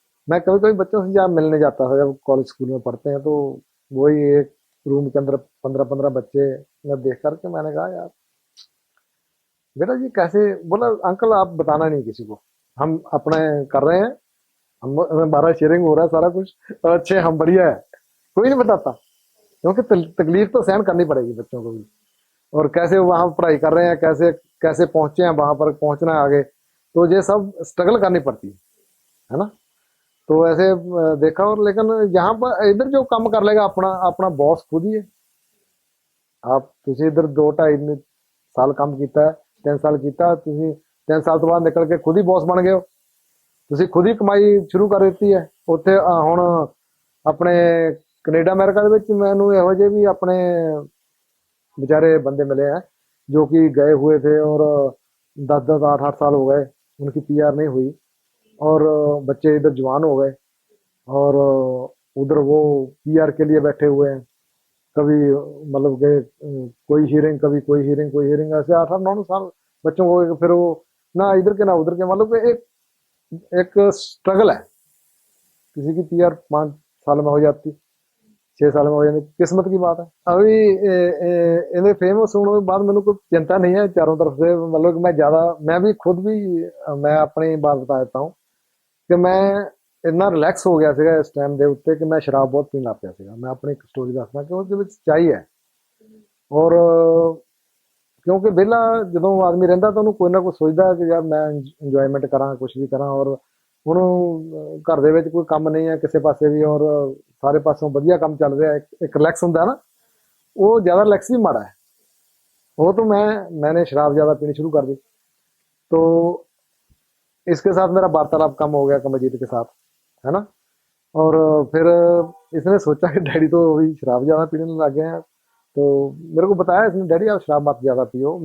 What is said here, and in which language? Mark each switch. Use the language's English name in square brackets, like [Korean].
[Hindi] मैं कभी कभी बच्चों से जब मिलने जाता था, जब कॉलेज स्कूल में पढ़ते हैं, तो वही एक रूम के अंदर 15-15 बच्चे मैं देख करके मैंने कहा यार बेटा जी कैसे, बोला अंकल आप बताना नहीं किसी को, हम अपने कर रहे हैं, हम हमारा शेयरिंग हो रहा है सारा कुछ, और अच्छे हम बढ़िया है, कोई नहीं बताता, क्योंकि तकलीफ तो सहन करनी पड़ेगी बच्चों को भी। और कैसे वो वहां पढ़ाई कर रहे हैं, कैसे कैसे पहुंचे हैं वहां पर, पहुंचना है आगे, तो ये सब स्ट्रगल करनी पड़ती है ना। तो ऐसे देखा। और लेकिन यहाँ पर इधर जो काम कर लेगा अपना अपना बॉस खुद ही है। आप तुझे इधर 2-2.5 साल काम [Punjabi] ਕੀਤਾ 3 ਸਾਲ ਕੀਤਾ ਤੁਸੀਂ, 3 ਸਾਲ ਤੋਂ ਬਾਅਦ ਨਿਕਲ ਕੇ ਖੁਦ ਹੀ ਬੌਸ ਬਣ ਗਏ ਹੋ, ਤੁਸੀਂ ਖੁਦ ਹੀ ਕਮਾਈ ਸ਼ੁਰੂ ਕਰ ਦਿੱਤੀ ਹੈ ਉੱਥੇ। ਹੁਣ ਆਪਣੇ ਕੈਨੇਡਾ ਅਮਰੀਕਾ ਦੇ ਵਿੱਚ ਮੈਨੂੰ ਇਹੋ ਜਿਹੇ ਵੀ ਆਪਣੇ [Hindi] बेचारे बंदे मिले हैं जो कि गए हुए थे और 10-10 8-8 साल हो गए, उनकी पीआर नहीं हुई, और बच्चे इधर जवान हो गए, और उधर वो पीआर के लिए बैठे हुए हैं। कभी मतलब गए कोई हियरिंग, कभी कोई हियरिंग, कोई हियरिंग, ऐसे 8-8 9 साल बच्चों को, फिर वो ना इधर के ना उधर के, मतलब कि एक एक स्ट्रगल है। किसी की पीआर 5 साल में हो जाती, 6 साल में हो जाती, किस्मत की बात है। अभी इन्हें फेमस होने के बाद मैंने कोई चिंता नहीं है चारों तरफ से, मतलब कि मैं ज्यादा, मैं भी खुद भी, मैं अपनी बात बता देता हूँ कि मैं इतना रिलैक्स हो गया ਸੀਗਾ इस टाइम [Punjabi] ਦੇ ਉੱਤੇ [Hindi] कि मैं शराब बहुत पीਣ [Punjabi] ਲੱਗ ਪਿਆ ਸੀਗਾ। [Hindi] मैं अपनी एक स्टोरी ਦੱਸਦਾ कि [Punjabi] ਉਹਦੇ ਵਿੱਚ ਸੱਚਾਈ ਹੈ। और ਕਿਉਂਕਿ ਵਿਹਲਾ ਜਦੋਂ ਆਦਮੀ ਰਹਿੰਦਾ ਤਾਂ ਉਹਨੂੰ ਕੋਈ ਨਾ ਕੋਈ ਸੋਚਦਾ ਕਿ ਯਾਰ ਮੈਂ ਇੰਜੋਇਮੈਂਟ ਕਰਾਂ, ਕੁਝ ਵੀ ਕਰਾਂ, ਔਰ ਉਹਨੂੰ ਘਰ ਦੇ ਵਿੱਚ ਕੋਈ ਕੰਮ ਨਹੀਂ ਹੈ ਕਿਸੇ ਪਾਸੇ ਵੀ, ਔਰ ਸਾਰੇ ਪਾਸੋਂ ਵਧੀਆ ਕੰਮ ਚੱਲ ਰਿਹਾ, ਇੱਕ ਰਿਲੈਕਸ ਹੁੰਦਾ ਨਾ, [Hindi] वो ज्यादा रिलैक्स भी माड़ा है। वो तो मैंने शराब ज्यादा पीनी शुरू कर दी, तो इसके साथ मेरा वार्तालाप कम हो गया कमलजीत के साथ, है ना। और फिर इसने सोचा कि डैडी तो अभी शराब ज्यादा पीने लग गए हैं, तो मेरे को बताया इसने, डैडी आप शराब मत ज्यादा पियो।